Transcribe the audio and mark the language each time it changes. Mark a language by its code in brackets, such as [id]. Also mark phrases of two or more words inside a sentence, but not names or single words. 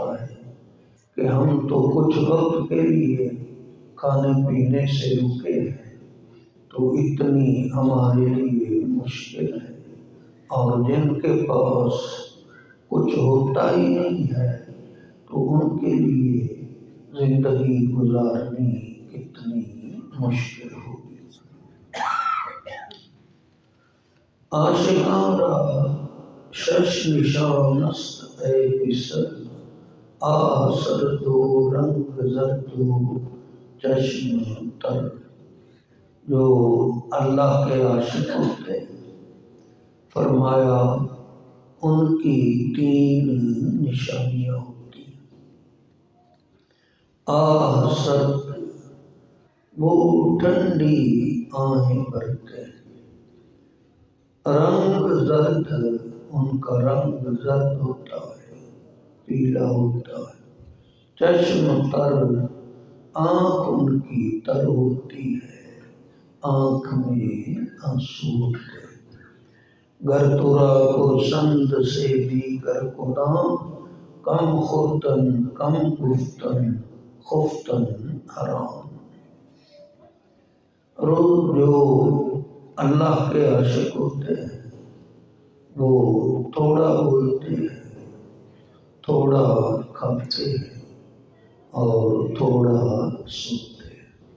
[ur] ہے کہ ہم تو کچھ وقت کے لیے کھانے پینے سے رکے ہیں تو اتنی ہمارے لیے مشکل ہے، اور جن کے پاس کچھ ہوتا ہی نہیں ہے تو ان کے لیے زندگی گزارنی کتنی مشکل ہوگی۔ [fa] عاشقاں را شش نشان است اے پسر، آہ سرد و رنگ زرد و چشم تر۔ [ur] جو اللہ کے عاشق ہوتے ہیں فرمایا ان کی 3 نشانیاں ہوتی ہیں۔ آہ سرد، وہ ٹھنڈی آہیں بھرتے ہیں۔ رنگ زرد، ان کا رنگ زرد ہوتا ہے، پیلا ہوتا ہے۔ چشم تر، آنکھ ان کی تر ہوتی ہے، آنکھ میں آنسو ہوتے ہیں۔ [fa] گر ترا پرسند سے دیگر کناں، کم خوردن کم گفتن خفتن حرام۔ [ur] جو اللہ کے عاشق ہوتے ہیں وہ تھوڑا بولتے ہیں، تھوڑا کھاتے ہیں اور تھوڑا سنتے ہیں۔